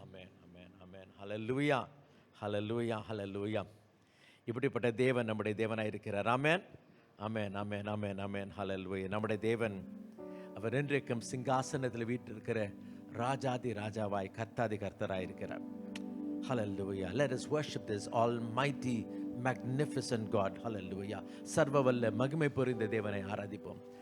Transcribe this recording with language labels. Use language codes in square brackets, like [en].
[ta] ஆமென், ஆமென், ஆமென். ஹல்லேலூயா, ஹல்லேலூயா, ஹல்லேலூயா. இப்படிப்பட்ட தேவன் நம்முடைய தேவனாய் இருக்கிறார். ஆமென், ஆமென், ஆமென், ஆமென், ஆமென். ஹல்லேலூயா. நம்முடைய தேவன் அவர் என்றைக்கும் சிங்காசனத்தில் வீற்றிருக்கிற ராஜாதி ராஜாவாய் கர்த்தாதி கர்த்தராய் இருக்கிறார். [en] Hallelujah. Let us worship this almighty magnificent God. Hallelujah. [ta] சர்வவல்ல மகிமை பொருந்த தேவனை ஆராதிப்போம்.